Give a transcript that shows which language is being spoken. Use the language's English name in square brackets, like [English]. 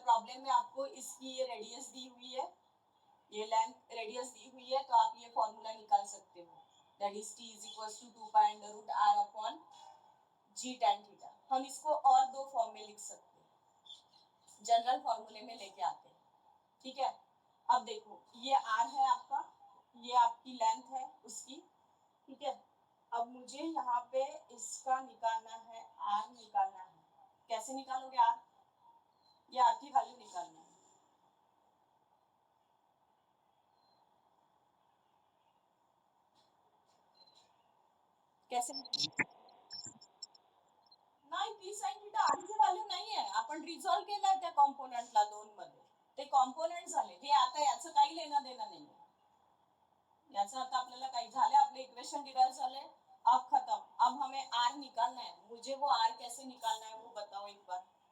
[Hindi] अगर प्रॉब्लम में आपको इसकी ये रेडियस दी हुई है, ये लेंथ रेडियस दी हुई है, तो आप ये फॉर्मूला निकाल सकते हो, [English] That is t is equals to 2 pi under root r upon g tan theta. [Hindi] हम इसको और दो फॉर्म में लिख सकते हैं, जनरल फॉर्मूले में लेके आते हैं। ठीक है, अब देखो ये r है आपका, ये आपकी लेंथ है उसकी। ठीक है, अब मुझे यहाँ पे इसका निकालना है, r निकालना है, कैसे निकालोगे r, ये r की वैल्यू निकालनी है, [Marathi] कैसे नाही, टी साइन थीटा r ची व्हॅल्यू नाहीये, आपण रिझॉल्व केलाय त्या कॉम्पोनंटला 2 मध्ये, ते कॉम्पोनंट झाले, हे आता याचं काही लेणं देणं नाहीये, याचा अर्थ आपल्याला काही झाले, आपले इक्वेशन डिराइव झाले, [Hindi] अब खत्म। अब हमें r निकालना है, मुझे वो r कैसे निकालना है वो बताओ एक बार।